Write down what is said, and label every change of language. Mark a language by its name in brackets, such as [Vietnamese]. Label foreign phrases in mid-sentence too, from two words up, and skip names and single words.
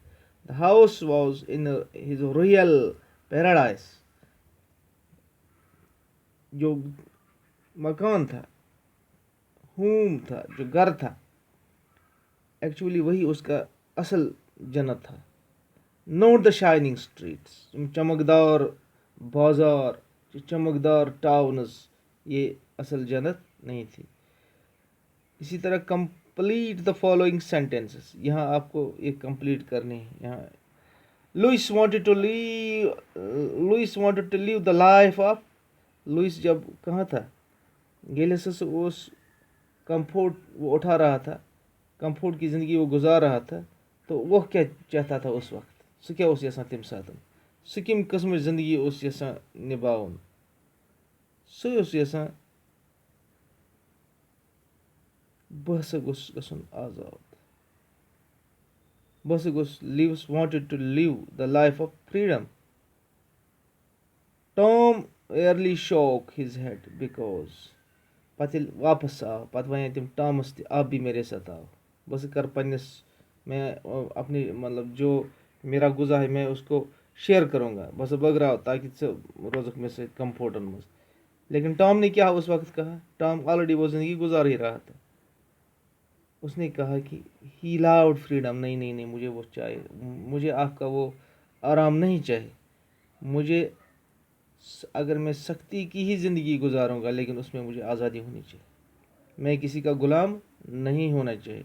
[English] The house was in his royal paradise. [Urdu] جو مکان تھا, ہوم تھا, جو گھر تھا, ایکچولی وہی اس کا اصل جنت تھا. [English] not the shining streets, [Urdu] چمکدار بازار, چمکدار ٹاؤنز, یہ اصل جنت نہیں تھی. اسی طرح [English] complete the following sentences, [Urdu] یہاں آپ کو یہ کمپلیٹ کرنے ہیں. [English] یہاں Louis wanted to live the life of. [Urdu] لوئس جب کہاں تھا, [Kashmiri] ییٚلہِ ہسا سُہ اوس [Urdu] کمفورٹ وہ اٹھا رہا تھا, کمفورٹ کی زندگی وہ گزار رہا تھا, تو وہ کیا چاہتا تھا اس وقت, [Kashmiri] سُہ کیا اوس یژھان تمہِ ساتہٕ, سُہ کمہِ قٕسمٕچ زندگی اوس یژھان نِباوُن. سُہ اوس یژھان بہٕ ہسا گوٚژھ گژھُن آزاد, بہٕ ہسا گوٚژھ لیوس [English] wanted to live the life of freedom. Tom early shook his head because, [Kashmiri] پتہٕ ییٚلہِ واپس آو پتہٕ ونے تٔمۍ ٹامس تہِ [Urdu] آپ بھی میرے ساتھ آو. [Kashmiri] بہٕ ہسا کرٕ پننس, [Urdu] میں اپنی مطلب جو میرا غذا ہے میں اس کو شیئر کروں گا, [Kashmiri] بہٕ ہسا بٲگراو تاکہ ژٕ روزکھ مےٚ سۭتۍ کمفورٹن منٛز. [Urdu] لیکن ٹام نے کیا اس وقت کہا, ٹام آلریڈی وہ زندگی گزار ہی رہا تھا. اس نے کہا کہ [English] he loved freedom, [Urdu] نہیں مجھے وہ چاہیے, مجھے آپ کا وہ آرام نہیں چاہیے. مجھے اگر میں سختی کی ہی زندگی گزاروں گا لیکن اس میں مجھے آزادی ہونی چاہیے, میں کسی کا غلام نہیں ہونا چاہیے.